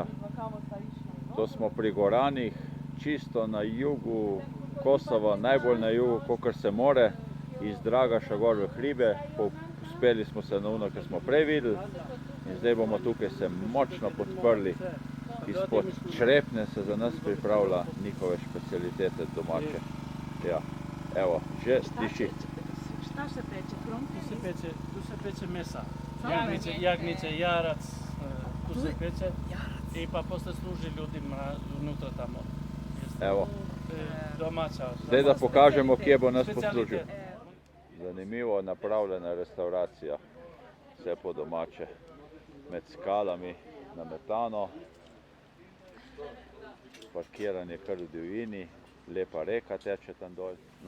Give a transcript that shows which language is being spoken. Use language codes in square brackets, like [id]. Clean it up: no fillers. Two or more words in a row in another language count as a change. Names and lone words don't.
[sl] To smo pri Goranih, čisto na jugu Kosova, najbolj na jugu, kolikor se more, iz Dragaša gor v hribe. Uspeli smo se na ono, kar smo prej videli. In zdaj bomo tukaj se močno podprli. Izpod Črepne se za nas pripravlja njihove specialitete domače. Ja, evo, že diši. [sr] Šta se peče? Krompir? Tu se peče mesa. Jagnjice, jarac, tu se peče. I pa posle služi ljudima unutra tamo. Evo. Domaća. [sl] Zdaj da pokažemo, kje bo nas poslužil. Zanimivo napravljena restauracija, vse po domače, med skalami nametano, parkiranje kar v divjini, lepa reka teče tam dol.